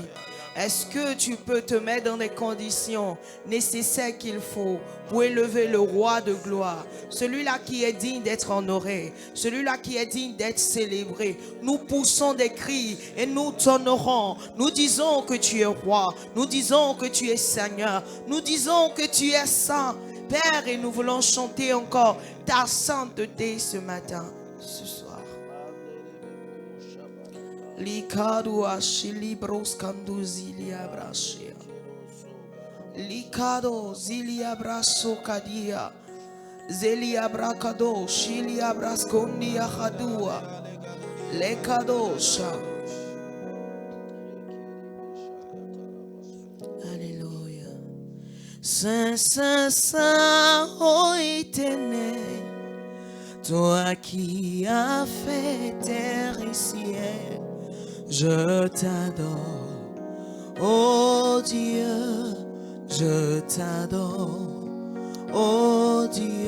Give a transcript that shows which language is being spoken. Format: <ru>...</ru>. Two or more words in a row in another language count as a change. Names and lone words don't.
<fr>Est-ce que tu peux te mettre dans les conditions nécessaires qu'il faut pour élever le roi de gloire, celui-là qui est digne d'être honoré, celui-là qui est digne d'être célébré? Nous poussons des cris et nous t'honorons. Nous disons que tu es roi, nous disons que tu es Seigneur, nous disons que tu es saint, Père, et nous voulons chanter encore ta sainteté ce matin, ce soir. Likado ashili broskandu zilia brashia. Likado zilia braso kadia. Zelia brakado shilia braskondia khadua. Lekadosha. Alléluia. Saint, Saint, Saint, ô Éternel, toi qui as fait terre et ciel, je t'adore, oh Dieu, je t'adore, oh Dieu.</fr>